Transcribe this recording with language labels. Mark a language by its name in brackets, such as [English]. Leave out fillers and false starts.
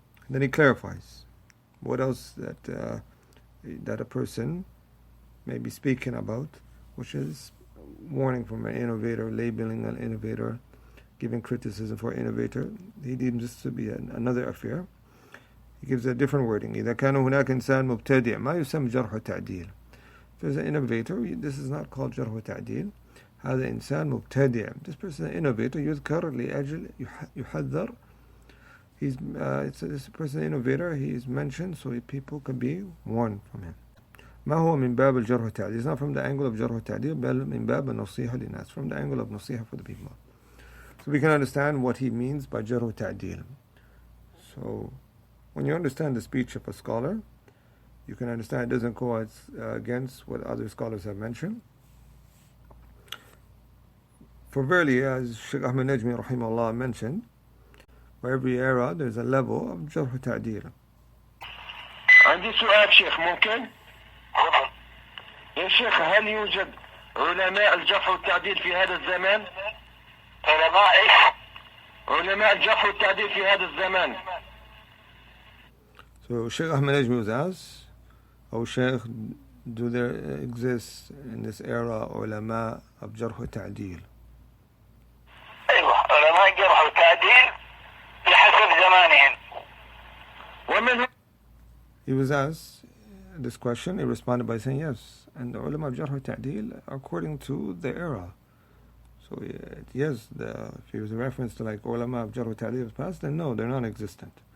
[English] Then he clarifies what else that a person may be speaking about, which is warning from an innovator, labeling an innovator, giving criticism for an innovator. He deems this to be another affair. He gives a different wording. [Arabic] إذا كان هناك إنسان مبتدع ما يسمى جرح وتعديل. [English] If there's an innovator, this is not called جرح وتعديل. [Arabic] هذا إنسان مبتدع. [English] This person is an innovator. [Arabic] يذكر لأجل يحذر. [English] This person innovator, he is mentioned so people can be warned from him. [Arabic] ما هو من باب الجرح والتعديل. [English] It's not from the angle of جرح والتعديل, [Arabic] بل من باب النصيحة للناس, [English] from the angle of نصيحة for the people. So we can understand what he means by جرح والتعديل. So when you understand the speech of a scholar, you can understand it doesn't go against what other scholars have mentioned. For verily, as Sheikh Ahmed Najmi rahimahullah mentioned, for every era there's a level of جرح وتعديل. [Arabic] عندي سؤال شيخ ممكن؟ يا شيخ هل يوجد علماء الجرح والتعديل في هذا الزمان؟ علماء ايش؟ علماء الجرح والتعديل في هذا الزمان. [English] So Sheikh Ahmed Najmi was asked, oh Sheikh, do there exist in this era علماء of جرح وتعديل? [Arabic] ايوه علماء الجرح والتعديل بحسب زمانهم. ومن [English] He was asked this question, he responded by saying yes. And the ulama of Jarh wa Ta'deel according to the era. So yes, if he was a reference to like ulama of Jarh wa Ta'deel of the past, then no, they're non-existent.